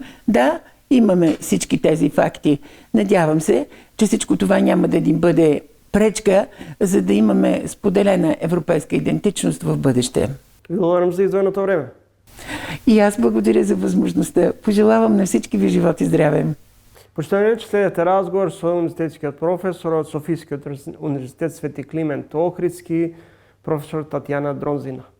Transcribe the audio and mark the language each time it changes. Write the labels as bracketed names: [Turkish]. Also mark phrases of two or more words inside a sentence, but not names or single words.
[Bulgarian] Да, имаме всички тези факти. Надявам се, че всичко това няма да ни бъде пречка, за да имаме споделена европейска идентичност в бъдеще. [Macedonian] Благодарам за издвоеното време. [Bulgarian] И аз благодаря за възможността. Пожелавам на всички ви живот и здраве. [Macedonian] Поштовани, че следете разговор со универзитетскиот професор од Софискиот универзитет Свети Климент Охридски, професор Татјана Дронзина.